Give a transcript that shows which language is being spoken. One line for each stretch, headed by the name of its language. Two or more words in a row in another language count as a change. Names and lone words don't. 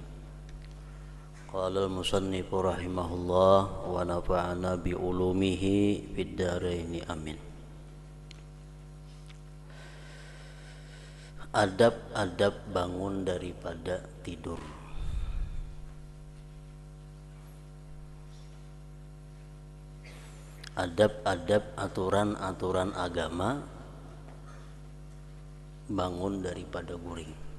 Arabic: قال المصنف رحمه الله ونفعنا بعلومه في الدارين آمين.
Banjar: Adab-adab bangun daripada tidur. Adab-adab aturan-aturan agama bangun daripada guring.